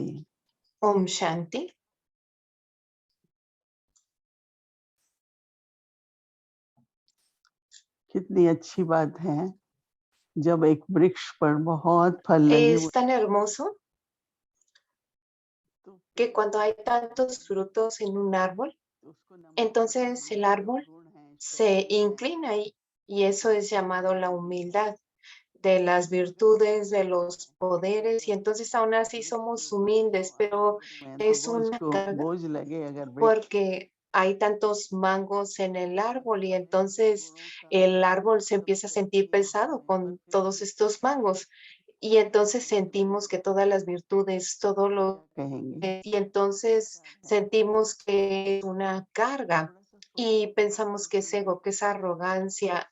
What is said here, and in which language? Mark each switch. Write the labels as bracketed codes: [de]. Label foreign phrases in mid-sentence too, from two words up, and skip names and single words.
[hi] ओम शांति. कितनी अच्छी बात है जब एक वृक्ष पर बहुत फल लगे [es] Es tan hermoso que cuando hay tantos frutos en un árbol, entonces el árbol se inclina y eso es llamado la humildad de las virtudes, de los poderes, y entonces aún así somos humildes, pero es una carga [hi] बोझ लगे अगर वृक्ष [es] porque hay tantos mangos en el árbol y entonces el árbol se empieza a sentir pesado con todos estos mangos y entonces sentimos que todas las virtudes, todo lo [hi] कहेंगे [es] y entonces sentimos que es una carga y pensamos que es ego, que es arrogancia.